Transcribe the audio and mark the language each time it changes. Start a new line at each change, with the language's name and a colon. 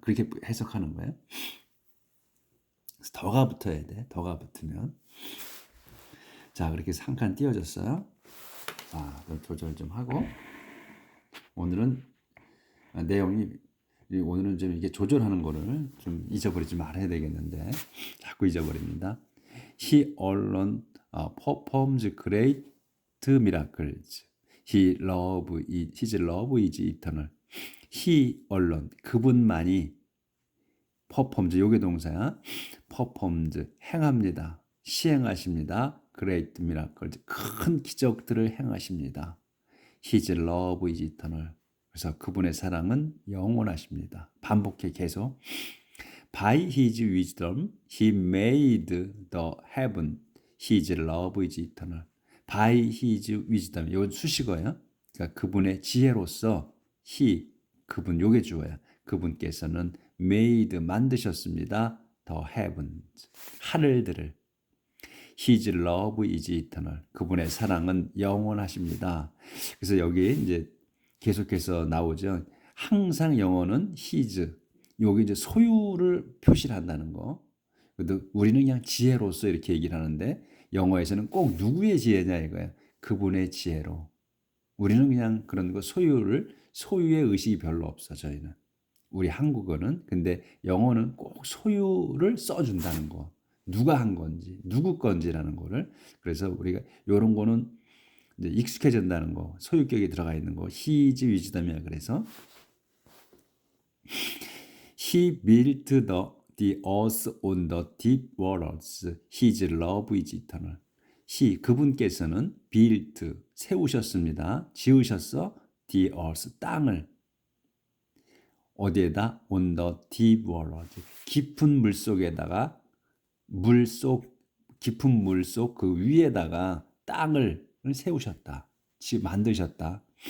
Korean: 그렇게 해석하는 거예요. 그래서 더가 붙어야 돼. 더가 붙으면. 자, 그렇게 한 칸 띄워졌어요. 그럼 조절 좀 하고, 오늘은 내용이, 오늘은 좀 이게 조절하는 거를 좀 잊어버리지 말아야 되겠는데 자꾸 잊어버립니다.
English: He alone performs great miracles. His love is eternal. He alone,
Korean: 그분만이 performs, 요게 동사야. performs, 행합니다. 시행하십니다.
English: great miracles,
Korean: 큰 기적들을 행하십니다.
English: His love is eternal.
Korean: 그래서 그분의 사랑은 영원하십니다. 반복해 계속.
English: By his wisdom, he made the heaven. His love is eternal. By his wisdom,
Korean: 이건 수식어예요. 그러니까 그분의 지혜로서 그분, 요게 주어야. 그분께서는 made, 만드셨습니다.
English: the heavens,
Korean: 하늘들을.
English: His love is eternal.
Korean: 그분의 사랑은 영원하십니다. 그래서 여기 이제 계속해서 나오죠. 항상 영어는 his, 여기 이제 소유를 표시를 한다는 거. 우리는 그냥 지혜로서 이렇게 얘기를 하는데 영어에서는 꼭 누구의 지혜냐 이거야. 그분의 지혜로. 우리는 그냥 그런 거 소유의 의식이 별로 없어, 저희는. 우리 한국어는. 근데 영어는 꼭 소유를 써준다는 거. 누가 한 건지, 누구 건지라는 거를. 그래서 우리가 이런 거는 이제 익숙해진다는 거, 소유격이 들어가 있는 거,
English: his wisdom
Korean: 이야.
English: 그래서 he built the earth on the deep waters. His love is eternal.
Korean: 그분께서는 built, 세우셨습니다. 지으셨어.
English: the earth,
Korean: 땅을. 어디에다?
English: On the deep water.
Korean: 깊은 물 속에다가 깊은 물 속 그 위에다가 땅을 세우셨다. 만드셨다.